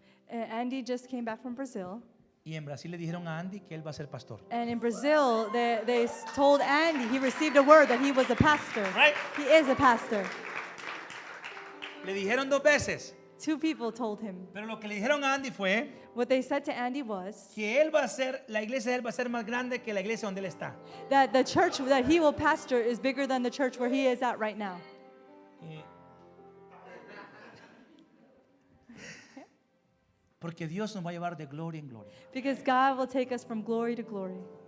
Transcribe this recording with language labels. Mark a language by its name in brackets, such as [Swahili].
[English] Andy just came back from Brazil. [Spanish] y en Brasil le dijeron a Andy que él va a ser pastor. [English] And in Brazil, they told Andy, he received a word that he was a pastor. Right. He is a pastor. [Spanish] Le dijeron 2 veces, [English] 2 people told him. [Spanish] pero lo que le dijeron a Andy fue [English] What they said to Andy was [Spanish] que él va a ser, la iglesia de él va a ser más grande que la iglesia donde él está. [English] that the church that he will pastor is bigger than the church where he is at right now. [Spanish] Porque Dios nos va a llevar de gloria en gloria. [English] Because God will take us from glory to glory.